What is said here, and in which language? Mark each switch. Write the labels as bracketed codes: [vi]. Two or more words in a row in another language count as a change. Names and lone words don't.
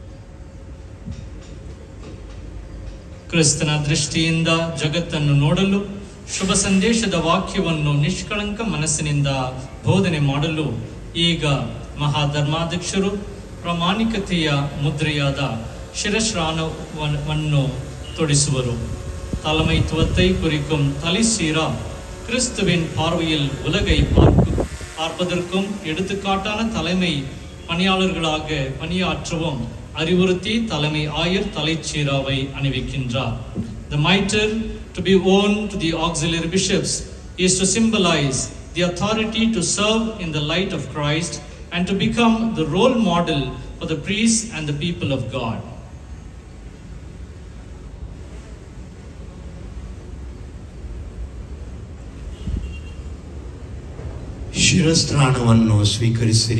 [kn] ಕ್ರಿಸ್ತನ ದೃಷ್ಟಿಯಿಂದ ಜಗತ್ತನ್ನು ನೋಡಲು, ಶುಭ ಸಂದೇಶದ ವಾಕ್ಯವನ್ನು ನಿಷ್ಕಳಂಕ ಮನಸ್ಸಿನಿಂದ ಬೋಧನೆ ಮಾಡಲು ಈಗ ಮಹಾಧರ್ಮಾಧ್ಯಕ್ಷರು ಪ್ರಾಮಾಣಿಕತೆಯ ಮುದ್ರೆಯಾದ ಶಿರಸ್ನಾನವನ್ನು தொடிசுவரும். [ta] தலைமைத்துவத்தை குறிக்கும் தலை சீரா கிறிஸ்துவின் பார்வையில் உலகை பார்ப்பதற்கும் எடுத்துக்காட்டான தலைமை பணியாளர்களாக பணியாற்றவும் அறிவுறுத்தி தலைமை ஆயர் தலைச்சீராவை அணிவிக்கின்றார். [en] The mitre to be worn to the auxiliary bishops is to symbolize the authority to serve in the light of Christ and to become the role model for the priests and the people of God. [kn] ಶಿರಸ್ತ್ರಾಣವನ್ನು ಸ್ವೀಕರಿಸಿರಿ.